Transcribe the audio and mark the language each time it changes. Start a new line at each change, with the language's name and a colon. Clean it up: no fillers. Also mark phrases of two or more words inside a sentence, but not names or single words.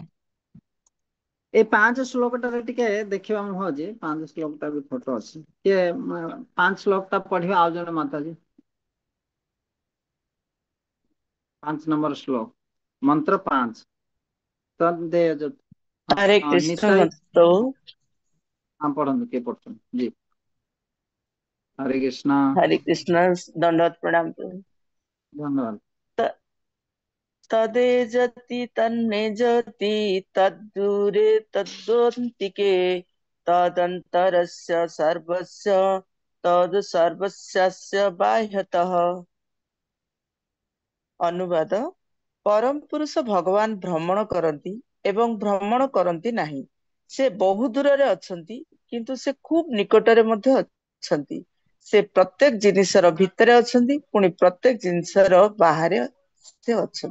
Odia: ଏଇ 5 ଶ୍ଲୋକଟାରେ ଟିକେ ଦେଖିବା ମୁଁ ହଉଛି, 5 ଶ୍ଲୋକଟା ବି ଫଟୋ ଅଛି, କିଏ 5 ଶ୍ଲୋକଟା ପଢିବା ଆଉ ଜଣେ ମାତାଜୀ। 5 ନମ୍ବର ଶ୍ଲୋକ, ମନ୍ତ୍ର 5 ତଦେଜ। हरे ହଁ कृष्ण ନିତାଇ। प्रभु। ହଁ ପଢନ୍ତୁ, କିଏ ପଢୁଛନ୍ତି? ଜି ହରେ କୃଷ୍ଣ।
Hindi: हरे कृष्ण। दंडवत प्रणाम प्रभु।
Odia: ଧନ୍ୟବାଦ। त-
Sanskrit: तदेजति तन्निजति तद्दूरे तद्दोन्तिके तदन्तरस्य सर्वस्य तद् सर्वस्यास्य बाह्यतः।
Odia: ଅନୁବାଦ। ପରମ ପୁରୁଷ ଭଗବାନ ଭ୍ରମଣ କରନ୍ତି ଏବଂ ଭ୍ରମଣ କରନ୍ତି ନାହିଁ। ସେ ବହୁ ଦୂରରେ ଅଛନ୍ତି, କିନ୍ତୁ ସେ ଖୁବ ନିକଟରେ ମଧ୍ୟ ଅଛନ୍ତି। ସେ ପ୍ରତ୍ୟେକ ଜିନିଷର ଭିତରେ ଅଛନ୍ତି, ପୁଣି ପ୍ରତ୍ୟେକ ଜିନିଷର ବାହାରେ ସେ ଅଛନ୍ତି।